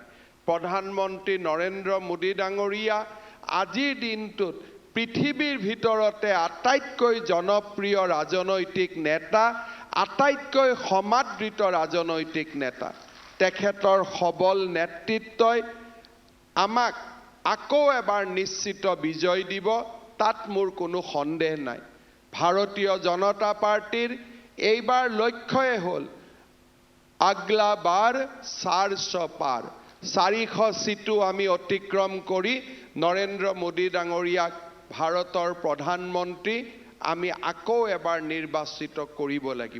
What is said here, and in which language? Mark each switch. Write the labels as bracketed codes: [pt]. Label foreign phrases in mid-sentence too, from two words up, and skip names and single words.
[as] প্ৰধানমন্ত্ৰী নৰেন্দ্ৰ মোদী ডাঙৰীয়া আজিৰ দিনটোত পৃথিৱীৰ ভিতৰতে আটাইতকৈ জনপ্ৰিয় ৰাজনৈতিক নেতা, আটাইতকৈ সমাদৃত ৰাজনৈতিক নেতা। তেখেতৰ সবল নেতৃত্বই আমাক আকৌ এবাৰ নিশ্চিত বিজয় দিব, তাত মোৰ কোনো সন্দেহ নাই। भारतीय जनता पार्टीर এইবাৰ লক্ষ্যই হল আগলা বাৰ 400 পাৰ 400 সিটু আমি অতিক্ৰম কৰি নৰেন্দ্ৰ মোদী ডাঙৰীয়াক ভাৰতৰ প্ৰধানমন্ত্ৰী আমি আকৌ এবাৰ নিৰ্বাচিত কৰিব লাগিব।